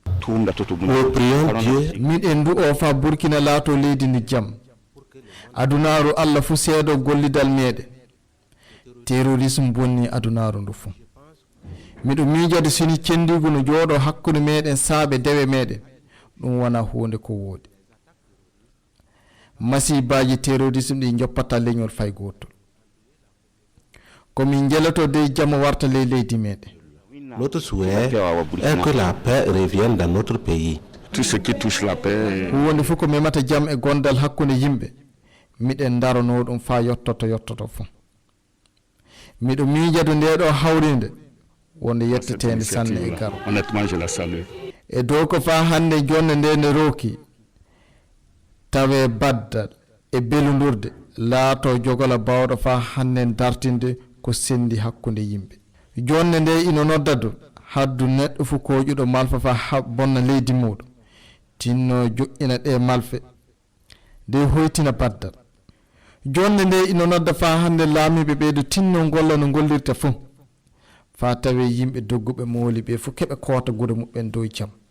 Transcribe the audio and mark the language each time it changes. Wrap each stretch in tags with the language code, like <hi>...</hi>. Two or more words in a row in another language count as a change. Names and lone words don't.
<ff>men miɗen du o fa Burkina laato leydi ndi jam adunaru Allah fu seedo gollidal meɗen terrorisme bonni adunaru ndu fu miɗo miijade sini cendigu no jooɗo hakkude meɗen saaɓe dewe meɗen ɗum wona hunde ko woodi masibaji terrorisme ɗi joppata leñol fay gotol komin jeloto de jamma warta ley leydi meɗen.</ff> <fr>Notre souhait est que la paix revienne dans notre pays. Tout ce qui touche la paix.</fr> <ff>Wonde fu ko memata jam e gondal hakkunde yimɓe miɗen darano ɗum fa yottoto fu miɗo miijado nde ɗo hawrinde wonde yettetende sanne e garo.</ff> <fr>Honnêtement, je la salue.</fr> <ff>E dow ko fa hande jonde nde ne rooki tawe baddal e belundurde laato jogola bawɗo fa hande dartinde ko sendi hakkunde yimɓe jonde nde ino noddadu haddu neɗɗo fu koƴuɗo malfa fa bonna leydi muɗum tinno joƴƴina ɗe malfe nde hoytina baddal jonde nde ino nodda fa hande laamiɓe ɓeydo tinno golla no gollirta fu fa tawe yimɓe dogguɓe mooli ɓe fu keɓe koota gure muɓɓen dow jam.</ff>